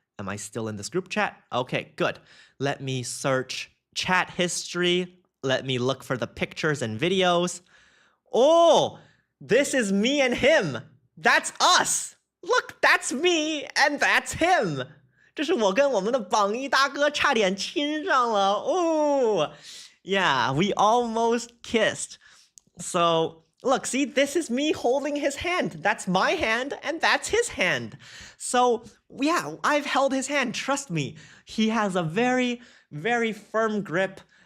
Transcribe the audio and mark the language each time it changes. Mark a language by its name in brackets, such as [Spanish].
[English] Am I still in this group chat? Okay, good. Let me search chat history. Let me look for the pictures and videos. Oh, this is me and him. That's us. Look, that's me and that's him. [Chinese] 这是我跟我们的榜一大哥差点亲上了. [English] Oh, yeah, we almost kissed. So, look, see, this is me holding his hand. That's my hand and that's his hand. So, yeah, I've held his hand. Trust me, he has a very, very firm grip.